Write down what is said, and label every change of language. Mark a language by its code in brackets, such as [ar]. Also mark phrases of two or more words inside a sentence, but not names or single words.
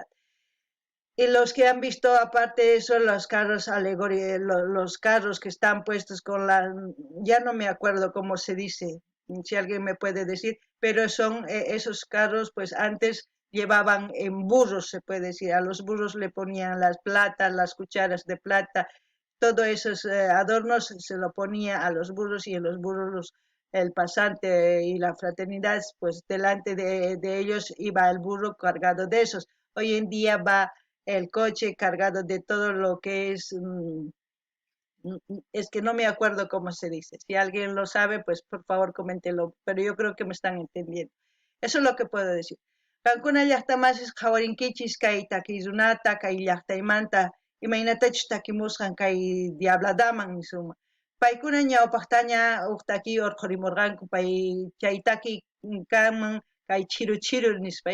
[es] Y los que han visto, aparte de eso, los carros alegóricos, los carros que están puestos con ya no me acuerdo cómo se dice, si alguien me puede decir, pero son esos carros, pues antes llevaban en burros, se puede decir, a los burros le ponían las platas, las cucharas de plata, todos esos adornos se lo ponía a los burros y en los burros el pasante y la fraternidad, pues delante de ellos iba el burro cargado de esos. Hoy en día va el coche cargado de todo lo que es que no me acuerdo cómo se dice. Si alguien lo sabe, pues por favor coméntelo, pero yo creo que me están entendiendo. Eso es lo que puedo decir. [qu] Kankuna llaqtamasas qhawarinkichis kay takiykunata, kay llaqtaymanta, imaynatachus takimusqan kay diabladaman nisuma. Paykuna ñawpaqtaña huk taki urqurimurqanku pay chay taki kanman kay chiru chiru nispa.